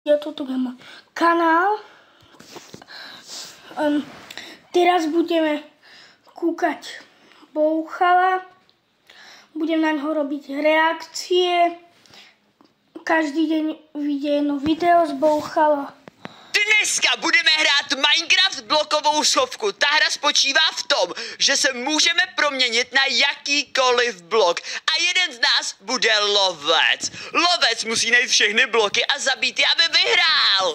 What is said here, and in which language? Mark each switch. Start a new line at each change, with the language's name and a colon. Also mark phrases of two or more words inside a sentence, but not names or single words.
Slovak: Toto je môj kanál. Teraz budeme kúkať Bouchala. Budem na ňo robiť reakcie. Každý deň vyjde jedno video z Bouchala.
Czech: Dneska budeme hrát Minecraft blokovou schovku. Ta hra spočívá v tom, že se můžeme proměnit na jakýkoliv blok. A jeden z nás bude lovec. Lovec musí najít všechny bloky a zabít je, aby vyhrál.